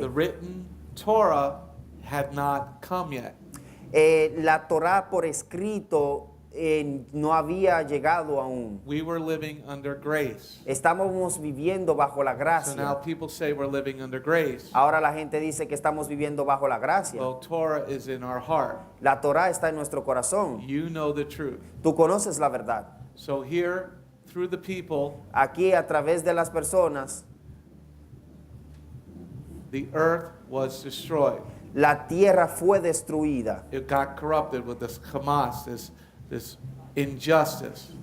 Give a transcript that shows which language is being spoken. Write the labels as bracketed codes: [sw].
[en] the written Torah had not come yet. [es] la Torá por escrito no había llegado aún. [en] We were living under grace. [es] Estábamos viviendo bajo la [en] So now [es] gracia. [en] people say we're living under grace. [es] Ahora la gente dice que estamos viviendo bajo la gracia. [en] Well, Torah is in our heart. [es] La Torá está en nuestro corazón. [en] You know the truth. [es] Tú conoces la verdad. [en] So here, through the people, [es] Aquí a través de las personas, [en] the earth was destroyed. [es] la tierra fue destruida. [en] It got corrupted with this Hamas, this injustice.